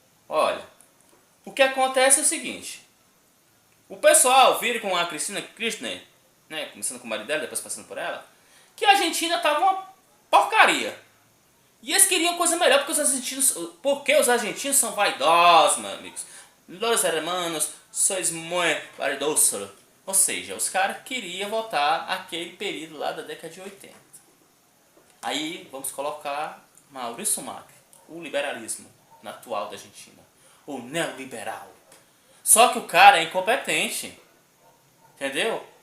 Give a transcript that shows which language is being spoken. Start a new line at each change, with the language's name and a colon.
Portuguese: Olha, o que acontece é o seguinte. O pessoal vira com a Cristina Kirchner, né, começando com o marido dela, depois passando por ela, que a Argentina tava uma porcaria. E eles queriam coisa melhor porque os argentinos são vaidosos, meus amigos.
Spanish: Los hermanos, sois muy vaidosos.
Portuguese: Ou seja, os caras queriam voltar àquele período lá da década de 80. Aí vamos colocar Maurício Macri, o liberalismo na atual da Argentina. O neoliberal. Só que o cara é incompetente. Entendeu?